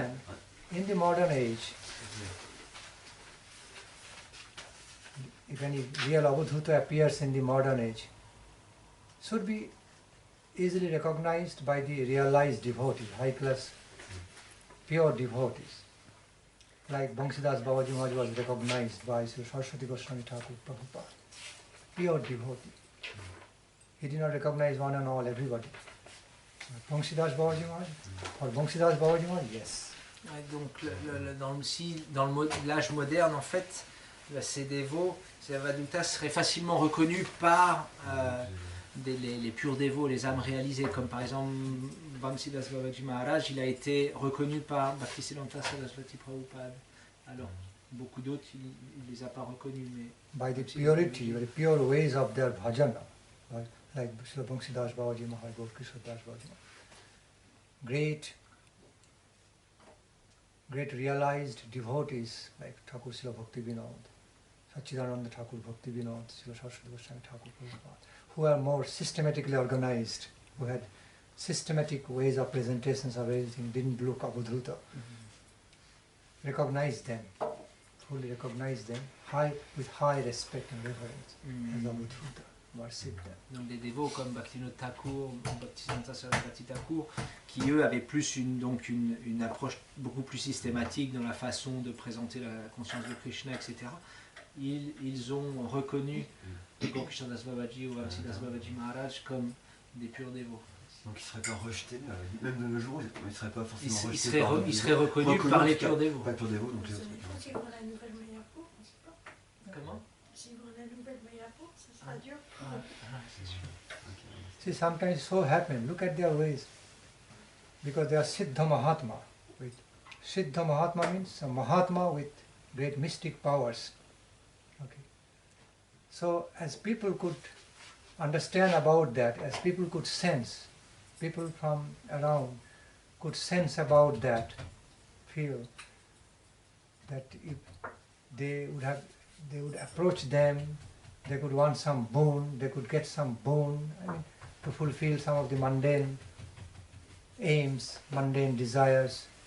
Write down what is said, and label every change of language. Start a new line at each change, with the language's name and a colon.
English: And in the modern age, if any real Avadhuta appears in the modern age, should be easily recognized by the realized devotee, high class, pure devotees. Like Bangsidas Babaji Maharaj was recognized by Sri Saraswati Goswami Thakur Prabhupada, pure devotee. He did not recognize one and all, everybody. Bangsidas Babaji Maharaj, for Bangsidas Babaji Maharaj, yes.
French: Ouais, donc dans l'âge moderne, en fait, ces dévots, ces avadutas seraient facilement reconnus par les purs dévots, les âmes réalisées, comme par exemple Bamsidas Babaji Maharaj, il a été reconnu par Bhaktisiddhanta Saraswati Prabhupada. Alors, beaucoup d'autres, il ne les a pas reconnus. Mais
English: by the purity, the pure ways of their bhajana, like Srila Bangsidas Babaji Maharaj, Gaur Kishore Das Babaji Maharaj. Great realized devotees like Thakur Srila Bhakti Vinod, Sachidananda Thakur Bhakti Vinod, Srila Saraswati Goswami Thakur Prabhupada, who are more systematically organized, who had systematic ways of presentations of everything, didn't look avadhuta. Recognize them, fully recognize them, with high respect and reverence as avadhuta, worship them.
French: Donc des dévots comme Bhaktivinoda Thakur, Bhaktisiddhanta Saraswati Thakur, qui eux avaient plus une approche beaucoup plus systématique dans la façon de présenter la conscience de Krishna, etc. Ils ont reconnu Gaur Kishore Das Babaji ou Bamsidas Babaji Maharaj comme des purs dévots. Donc ils ne seraient pas rejetés, même de nos jours, ils ne seraient pas forcément rejetés. Ils seraient reconnus par les purs dévots. Pas purs dévots, donc les autres. Si on a une nouvelle Mayapur, on ne sait pas. Comment? Si on a une nouvelle Mayapur, ça sera dur. C'est sûr.
English: See, sometimes so happen, look at their ways, because they are Siddha Mahatma. Siddha Mahatma means a Mahatma with great mystic powers. Okay. So as people could understand about that, as people could sense, people from around could sense about that, feel that if they would approach them, they could want some boon, they could get some boon, to fulfill some of the mundane aims, mundane desires.